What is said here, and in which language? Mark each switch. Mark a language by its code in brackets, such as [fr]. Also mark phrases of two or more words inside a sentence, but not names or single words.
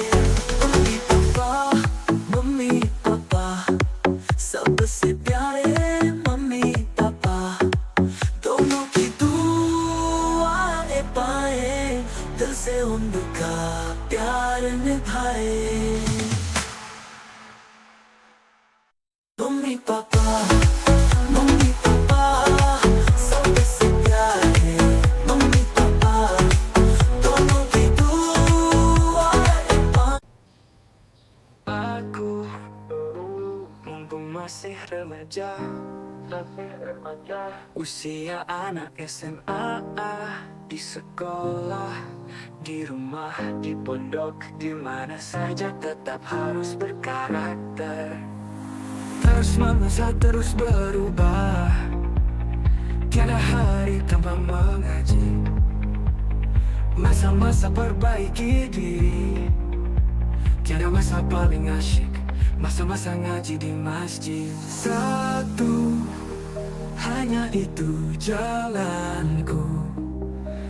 [hi] मम्मी पापा सबसे प्यारे मम्मी पापा दोनों की दुआ पाए दिल से उनका प्यार निभाए मम्मी पापा सबसे प्यारे मम्मी पापा दोनों की दुआ [id] aku mumpung masih remaja usia anak SMA di sekolah di rumah di pondok di mana saja tetap harus berkarakter terus memasa terus berubah tiada hari tanpa mengaji masa-masa perbaiki diri tiada masa paling asyik masa-masa ngaji di masjid satu hanya itu jalanku